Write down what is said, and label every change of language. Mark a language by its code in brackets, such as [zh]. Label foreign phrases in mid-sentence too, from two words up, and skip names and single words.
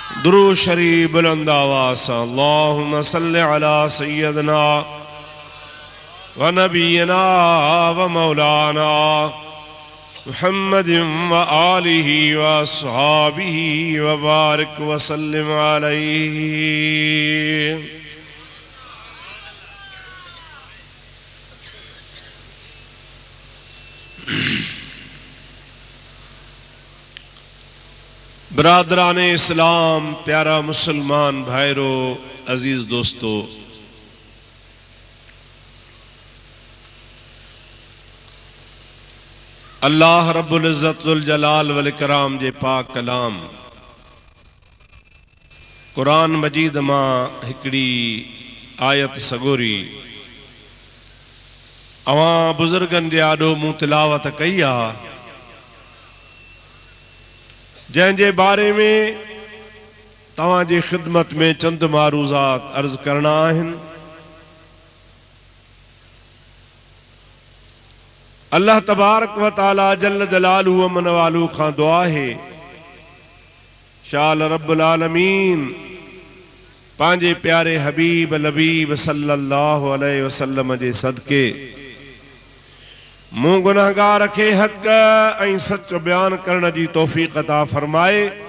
[ur] درود شریف بلند آواز سے [ar] اللهم صل على سيدنا ونبينا ومولانا محمد وآله وأصحابه وبارك وسلم عليه. [sd] बरादरान इस्लाम, प्यारा मुसलमान भाईरो, अजीज दोस्तों, [ar] الله رب العزة ذو الجلال والإكرام [sd] जे पाक कलाम कुरान मजीद मां हिकड़ी आयत सगोरी अवां बुजुर्गन जे आॾो मूं तिलावत कई आ, जंहिंजे बारे में तव्हां जी ख़िदमत में चंद मारूज़ात अर्ज़ करना आहिनि। [ar] الله تبارك وتعالى جل جلاله [sd] मन वालू खां दुआ है शाल [ar] رب العالمين [sd] पांजे प्यारे हबीब लबीब [ar] صلى الله عليه وسلم [sd] जे सदके मूं गुनाहगार खे हक़ ऐं सच बयान करण जी तौफ़ीक़ अता फरमाए।